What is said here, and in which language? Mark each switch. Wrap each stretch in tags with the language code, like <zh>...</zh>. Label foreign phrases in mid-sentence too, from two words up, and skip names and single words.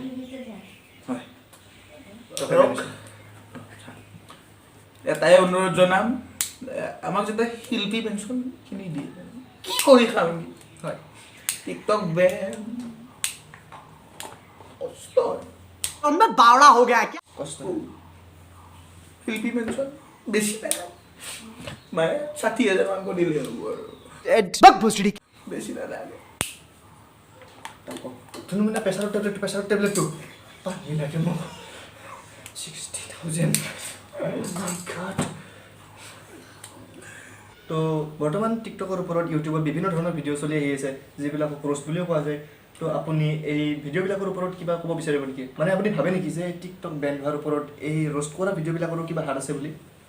<as>হয় এটাই অনুৰোধ জনাম আমাক যাতে শিল্পী পেঞ্চনখিনি দিয়ে কি কৰি খাম হয় টিকটক বেন কষ্ট</as> <hi>मैं बावड़ा हो गया क्या</hi> <as>কষ্ট শিল্পী পেঞ্চন বেছি নালাগে মানে 60,000 মান কৰি দিলে হ'ব আৰু</as> <hi>बक भोसड़ी</hi> <as>বেছি নালাগে ধুনু মানে প্ৰেছাৰৰ টেবলেটটো পানী লাগে মোক 60,000 তো বৰ্তমান টিকটকৰ ওপৰত ইউটিউবত বিভিন্ন ধৰণৰ ভিডিঅ' চলি আহি আছে যিবিলাক ক্ৰছ বুলিও কোৱা যায় তো আপুনি এই ভিডিঅ'বিলাকৰ ওপৰত কিবা ক'ব বিচাৰিব নেকি মানে আপুনি ভাবে নেকি যে টিকটক বেন হোৱাৰ ওপৰত এই ৰ'ষ্ট কৰা ভিডিঅ'বিলাকৰো কিবা হাত আছে বুলি</as>